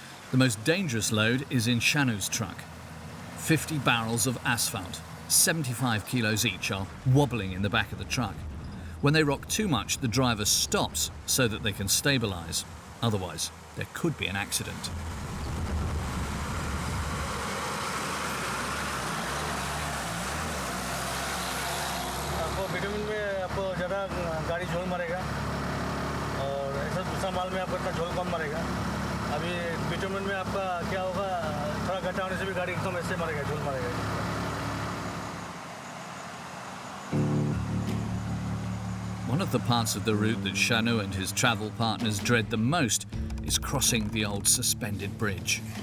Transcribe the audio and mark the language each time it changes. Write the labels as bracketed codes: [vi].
[en] The most dangerous load is in Shanu's truck. 50 barrels of asphalt, 75 kilos each, are wobbling in the back of the truck. When they rock too much, the driver stops so that they can stabilize. Otherwise, there could be an accident. [hi] आपको vitamin में आपको ज़्यादा गाड़ी झोल मारेगा और ऐसा दूसरा माल में आपको इतना झोल कम मारेगा. अभी विटामिन में आपका क्या होगा, थोड़ा घटा होने से भी गाड़ी एकदम ऐसे मारेगा, झोल मारेगा. [en] One of the parts of the route that Shanu and his travel partners dread the most is crossing the old suspended bridge.